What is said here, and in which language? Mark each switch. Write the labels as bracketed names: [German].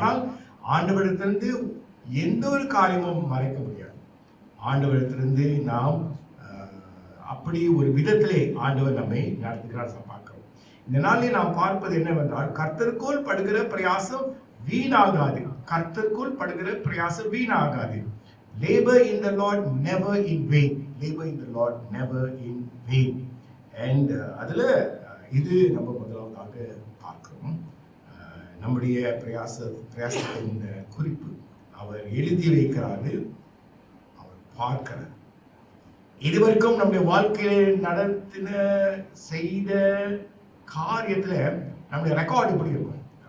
[Tamil] ஆனால் ஆண்டவரிடத்திலிருந்து எந்த ஒரு காரியமும் மறைக்க முடியாது. ஆண்டவரிடத்திலிருந்து நாம் அப்படி ஒரு விதத்திலே ஆண்டவர் நம்மை நடத்துகிறார் பார்க்கிறோம். இந்த நாளில் நாம் பார்ப்பது என்னவென்றால், கர்த்தருக்குள் படுகிற பிரயாசம் வீணாகாது. கர்த்தருக்குள் படுகிற பிரயாசம் வீணாகாது. [English] Labor in the Lord never in vain. Labor in the Lord never in vain. [Tamil] And அதுல இது நம்ம முதலாவதாக பார்க்கிறோம். நம்முடைய பிரயாசத்தின் குறிப்பு அவர் எழுதி வைக்கிறாரு, அவர் பார்க்கிறார். இதுவரைக்கும் நம்முடைய வாழ்க்கையில் நடத்தின செய்த காரியத்துல நம்முடைய ரெக்கார்டு எப்படி இருக்கும்?